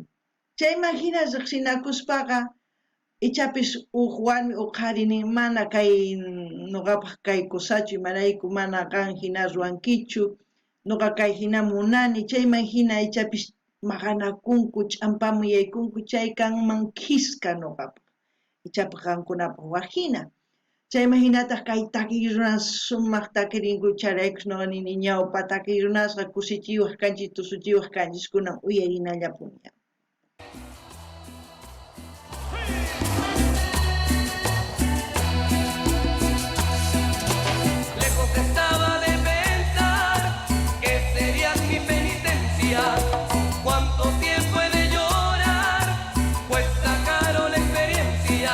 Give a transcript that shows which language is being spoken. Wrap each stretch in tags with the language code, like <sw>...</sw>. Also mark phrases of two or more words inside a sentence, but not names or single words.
<qu>Chayman hina riqsinakuspaqa ichapis uq warmi uqharinin mana kay nuqapaq kay kusachu imarayku mana qan hina ruwankichu, nuqa kay hina munani, chayman hina ichapis maqanakunku, ch'ampaman yaykunku, chay kanman kiska nuqapaq, ichapaq qankunapaq wajina. Chayman hinataq kay takiy runas sumaq takirinku charaykus nuqa nini ñawpa takiy runasqa kusichiwaq kanchis, tusuchiwaq kanchis kunan uyarinallapuña.</qu> <es>Lejos estaba de pensar que serías mi penitencia. Cuánto tiempo he de llorar, pues sacaron la experiencia.</es>